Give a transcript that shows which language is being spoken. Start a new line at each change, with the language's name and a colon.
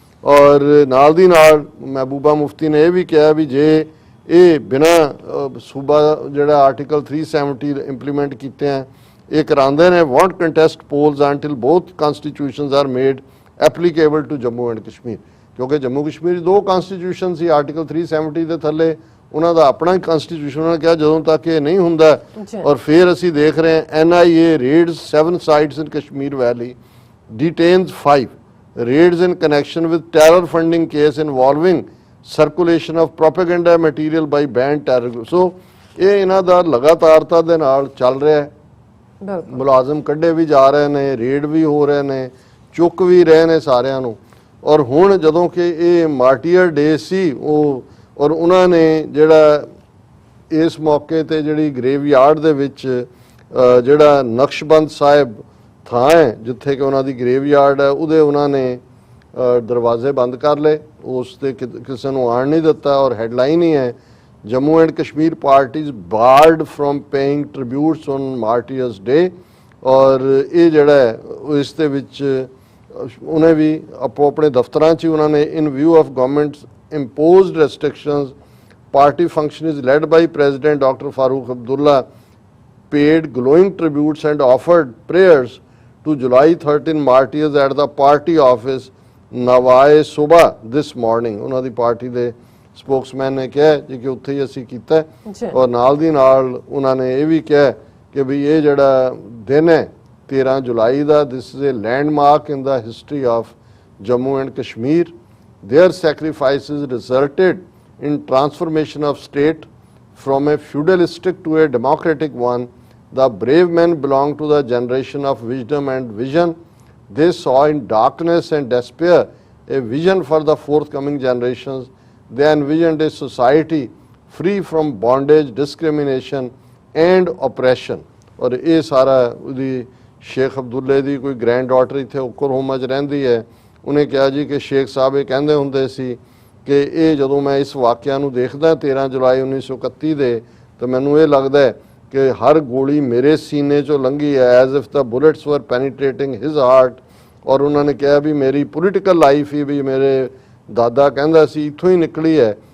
Punjabi: ਔਰ ਨਾਲ ਦੀ ਨਾਲ ਮਹਿਬੂਬਾ ਮੁਫਤੀ ਨੇ ਇਹ ਵੀ ਕਿਹਾ ਵੀ ਜੇ ਇਹ ਬਿਨਾਂ ਸੂਬਾ ਜਿਹੜਾ ਆਰਟੀਕਲ 370 ਇੰਪਲੀਮੈਂਟ ਕੀਤੇ ਆ, ਇਹ ਕਰਾਉਂਦੇ ਨੇ
English: Won't contest polls until both constitutions are made applicable to Jammu and Kashmir.
Punjabi: ਕਿਉਂਕਿ ਜੰਮੂ ਕਸ਼ਮੀਰ 2 ਕਨਸਟੀਟਿਊਸ਼ਨ ਸੀ, ਆਰਟੀਕਲ 370 ਦੇ ਥੱਲੇ ਉਹਨਾਂ ਦਾ ਆਪਣਾ ਹੀ ਕਨਸਟੀਟਿਊਸ਼ਨ। ਉਹਨਾਂ ਨੇ ਕਿਹਾ ਜਦੋਂ ਤੱਕ ਇਹ ਨਹੀਂ ਹੁੰਦਾ, ਔਰ ਫਿਰ ਅਸੀਂ ਦੇਖ ਰਹੇ ਹਾਂ
English: NIA raids 7 sites in Kashmir Valley, detains 5, raids in connection with terror funding case involving circulation of propaganda material by banned terror groups।
Punjabi: ਸੋ ਇਹ ਇਹਨਾਂ ਦਾ ਲਗਾਤਾਰਤਾ ਦੇ ਨਾਲ ਚੱਲ ਰਿਹਾ ਹੈ। ਮੁਲਾਜ਼ਮ ਕੱਢੇ ਵੀ ਜਾ ਰਹੇ ਨੇ, ਰੇਡ ਵੀ ਹੋ ਰਹੇ ਨੇ, ਚੁੱਕ ਵੀ ਰਹੇ ਨੇ ਸਾਰਿਆਂ ਨੂੰ। ਔਰ ਹੁਣ ਜਦੋਂ ਕਿ ਇਹ ਮਾਰਟੀਅਰ ਡੇ ਸੀ, ਉਹ ਔਰ ਉਹਨਾਂ ਨੇ ਜਿਹੜਾ ਇਸ ਮੌਕੇ ਤੇ ਜਿਹੜੀ ਗ੍ਰੇਵਯਾਰਡ ਦੇ ਵਿੱਚ ਜਿਹੜਾ ਨਕਸ਼ਬੰਦ ਸਾਹਿਬ ਥਾਂ ਹੈ ਜਿੱਥੇ ਕਿ ਉਹਨਾਂ ਦੀ ਗ੍ਰੇਵਯਾਰਡ ਹੈ, ਉਹਦੇ ਉਹਨਾਂ ਨੇ ਦਰਵਾਜ਼ੇ ਬੰਦ ਕਰ ਲਏ, ਉਸ ਤੇ ਕਿਸੇ ਨੂੰ ਆਉਣ ਨਹੀਂ ਦਿੱਤਾ। ਔਰ ਹੈਡਲਾਈਨ ਹੀ ਹੈ
English: Jammu and Kashmir parties barred from paying tributes on martyrs day.
Punjabi: ਔਰ ਇਹ ਜਿਹੜਾ ਹੈ ਇਸ ਦੇ ਵਿੱਚ ਉਹਨੇ ਵੀ ਆਪੋ ਆਪਣੇ ਦਫ਼ਤਰਾਂ 'ਚ ਉਹਨਾਂ ਨੇ
English: In view of governments imposed restrictions, party function is led by President Dr. Farooq Abdullah, paid glowing tributes and offered prayers to July 13 martyrs at the party office Nawai Subha this morning। ਉਹਨਾਂ ਦੀ party ਦੇ spokesman ਨੇ ਕਿਹਾ ਜੀ ਕਿ ਉੱਥੇ ਹੀ ਅਸੀਂ ਕੀਤਾ। ਔਰ ਨਾਲ ਦੀ ਨਾਲ ਉਹਨਾਂ ਨੇ ਇਹ ਵੀ ਕਿਹਾ ਕਿ ਵੀ ਇਹ ਜਿਹੜਾ ਦਿਨ ਹੈ 13 ਜੁਲਾਈ ਦਾ, this is a landmark in the history of Jammu and Kashmir। Their sacrifices resulted in transformation of state from a feudalistic to a democratic one. The brave men belong to the generation of wisdom and vision. They saw in darkness and despair a vision for the forthcoming generations. They envisioned a society free from bondage, discrimination and oppression.
Hindi: और ये सारा
Punjabi: ਉਹਦੀ शेख अब्दुल्ले ਦੀ ਕੋਈ grand daughter ਇੱਥੇ Oklahoma 'ਚ ਰਹਿੰਦੀ ਹੈ। ਉਹਨੇ ਕਿਹਾ ਜੀ ਕਿ शेख ਸਾਹਿਬ ਇਹ ਕਹਿੰਦੇ ਹੁੰਦੇ ਸੀ ਕਿ ਇਹ ਜਦੋਂ ਮੈਂ ਇਸ ਵਾਕਿਆ ਨੂੰ ਦੇਖਦਾ 13 ਜੁਲਾਈ 1931 ਦੇ ਤਾਂ ਮੈਨੂੰ ਇਹ ਲੱਗਦਾ ਹੈ ਕਿ ਹਰ ਗੋਲੀ ਮੇਰੇ ਸੀਨੇ 'ਚੋਂ ਲੰਘੀ ਹੈ,
English: As if the bullets were penetrating his heart.
Punjabi: ਔਰ ਉਹਨਾਂ ਨੇ ਕਿਹਾ ਵੀ ਮੇਰੀ ਪੋਲੀਟੀਕਲ ਲਾਈਫ ਹੀ ਵੀ ਮੇਰੇ ਦਾਦਾ ਕਹਿੰਦਾ ਸੀ ਇੱਥੋਂ ਹੀ ਨਿਕਲੀ ਹੈ।